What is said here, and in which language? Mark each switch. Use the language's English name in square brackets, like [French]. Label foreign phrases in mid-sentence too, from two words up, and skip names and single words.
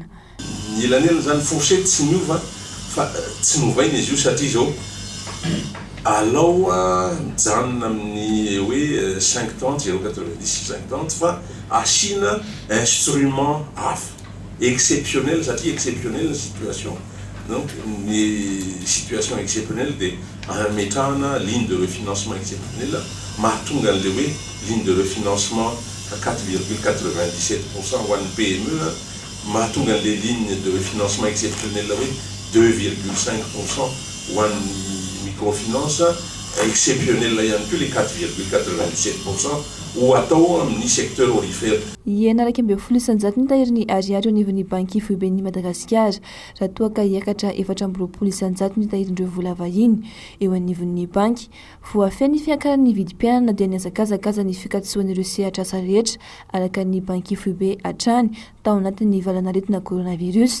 [Malagasy] Ny elanelana zany fourchette tsy miova fa tsy novaina izy io satria zao alao mijanona amin'ny hoe 50 0,90 50 fa asina instrument hafa exceptionnel satria [French] exceptionnel situation. Donc, les situations exceptionnelles de ametrahana ligne de refinancement exceptionnelle, [Malagasy] mahatonga an'le [French] ligne de refinancement à 4,97% [Malagasy] ho an'ny PME, mahatonga an'le [French] ligne de refinancement exceptionnelle 2,5% [Malagasy] ho an'ny microfinance, exceptionnelle ihany koa les 4,97% ou atao amin'ny [French] secteur orifère. [Malagasy] Iena raika amby folo isanjato ny tahirin'ny ariary eo anivon'ny banky foibe ny Madagasikara raha toa ka hiakatra 420 isanjato ny tahirindreo vola vahiny eo anivon'ny banky. Voafehy ny fiakaran'ny vidim-pianana dia niazakazakaza ny fikatsoan'ireo sehatra asa rehetra araka ny banky foibe hatrany tao anatin'ny valanaretina coronavirus.